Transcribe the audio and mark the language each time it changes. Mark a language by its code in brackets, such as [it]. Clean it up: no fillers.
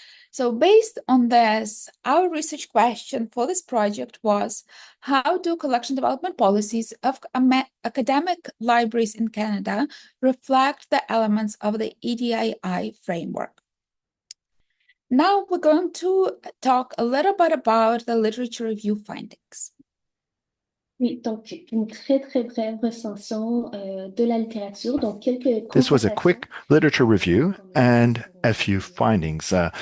[en] So based on this, our research question for this project was, how do collection development policies of academic libraries in Canada reflect the elements of the EDII framework? Now we're going to talk a little bit about the literature review findings. [fr] Oui, donc une très brève recension de la littérature, donc quelques [en] This was a quick literature review and a few findings.